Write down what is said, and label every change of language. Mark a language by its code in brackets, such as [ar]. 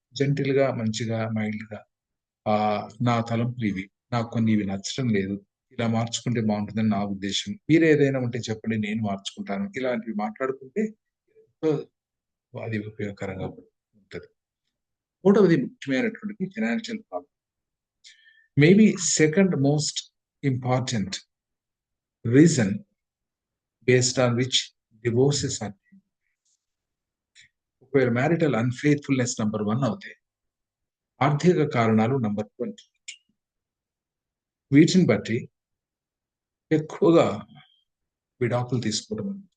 [te] Gentle గా, మంచిగా, mild గా నా తలంపులు ఇవి, నాకు కొన్ని ఇవి నచ్చడం లేదు, ఇలా మార్చుకుంటే బాగుంటుందని నా ఉద్దేశం, మీరు ఏదైనా ఉంటే చెప్పండి నేను మార్చుకుంటాను, ఇలాంటివి మాట్లాడుకుంటే అది ఉపయోగకరంగా ఉంటుంది. మూడవది ముఖ్యమైనటువంటిది financial problem. [en] Maybe second most important reason based on which divorces are taken. [te] ఒకవేళ మ్యారిటల్ అన్ఫెయిత్ఫుల్నెస్ నంబర్ 1 అవుతాయి, ఆర్థిక కారణాలు నంబర్ 2. వీటిని బట్టి ఎక్కువగా విడాకులు తీసుకోవడం.